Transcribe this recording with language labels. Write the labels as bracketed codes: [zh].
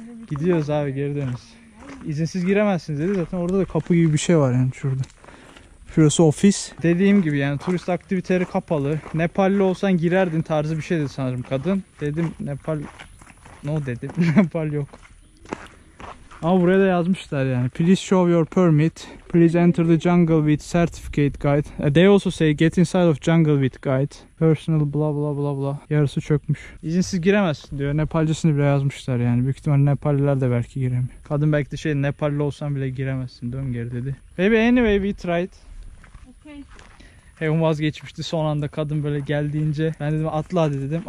[tr] Gidiyoruz abi, geri dönüyoruz. İzinsiz giremezsiniz dedi. Zaten orada da kapı gibi bir şey var yani şurada. Şurası ofis. Dediğim gibi yani turist aktiviteleri kapalı. Nepalli olsan girerdin tarzı bir şey dedi sanırım kadın. Dedim Nepal no dedim. Nepal yok. Ama buraya da yazmışlar yani. [en] Please show your permit. Please enter the jungle with certificate guide. They also say get inside of jungle with guide. Personal bla bla bla bla. [tr] Yarısı çökmüş. İzinsiz giremezsin diyor. Nepalcasını bile yazmışlar yani. Büyük ihtimalle Nepalliler de belki giremiyor. Kadın belki de Nepalli olsan bile giremezsin. Dön geri dedi. [en] Baby anyway we tried. Okay. [tr] Evim vazgeçmişti. Son anda kadın böyle geldiğince ben dedim atla hadi dedim.